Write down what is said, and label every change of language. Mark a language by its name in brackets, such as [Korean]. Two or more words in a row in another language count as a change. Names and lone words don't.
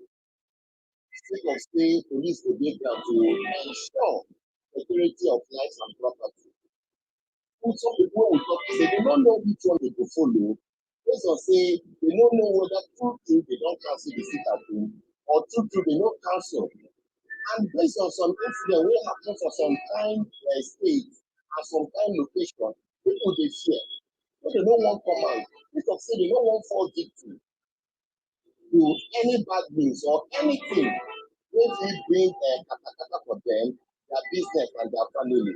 [Nigerian Pidgin] Sake of say police go dey ground to ensure security of lives and property. Some people will talk say they don't know which one they go follow. Based on say they don't know whether true they don't cancel the sit-at-home or true they don't cancel. And based on some incident wey happen for some kind state and some kind location, people dey fear. But they don't want come out. Because say they don't want fall victim to any bad news or anything wey fit bring katakata for them, their business and their family.